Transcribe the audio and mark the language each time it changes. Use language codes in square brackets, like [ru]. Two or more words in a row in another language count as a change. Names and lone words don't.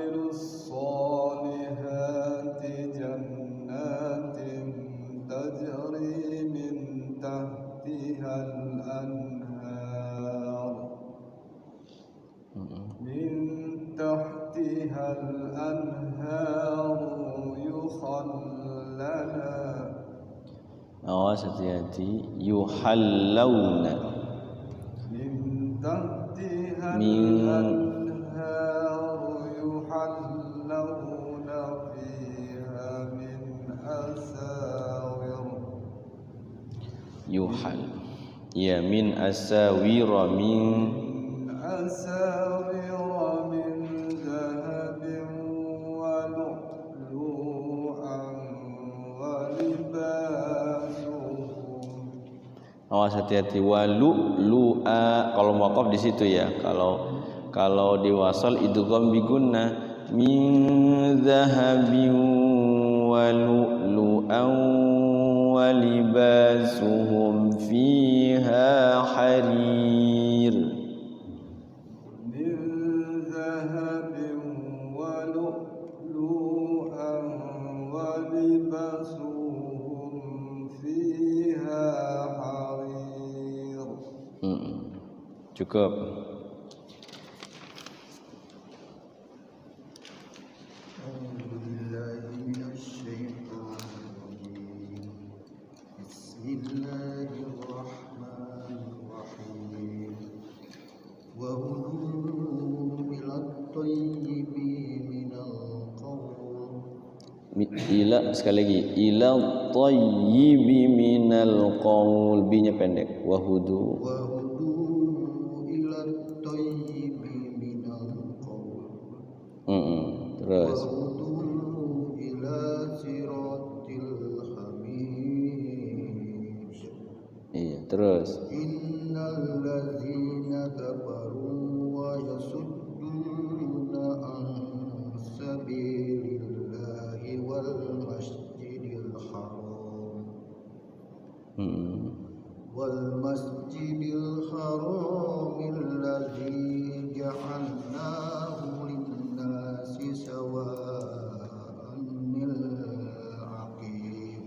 [ar] الصالحات جنات تجري من تحتها الأنهار يخللنا [id] Awas hati-hati. Yuhallawna [ar] من تحتها Min- الأنهار يحلون فيها من أساور يحل يا من أساور من أساور من ذهب ولؤلؤا ولباسهم [id] Awas hati-hati. Walu'a. Kalau waqaf di situ ya. Kalau diwasal [ar] إدغام بغنة. من ذهب ولؤلؤا ولباسهم فيها حرير. من ذهب ولؤلؤا ولباسهم فيها حرير [id] Cukup. [ar] أعوذ بالله من الشيطان الرجيم بسم الله الرحمن الرحيم وهدوا إلى الطيب من القول [id] Ila sekali lagi. [ar] إلى الطيب من القول. [id] Bi-nya pendek. Wahudu. [ar] وهدوا إلى الطيب من القول [id] Terus. [ar] وهدوا إلى صراط الحميد [id] Iya, terus. [ar] إن الذين كفروا ويصدون عن سبيل الله والمسجد الحرام الذي جعلناه للناس سواء العقيم.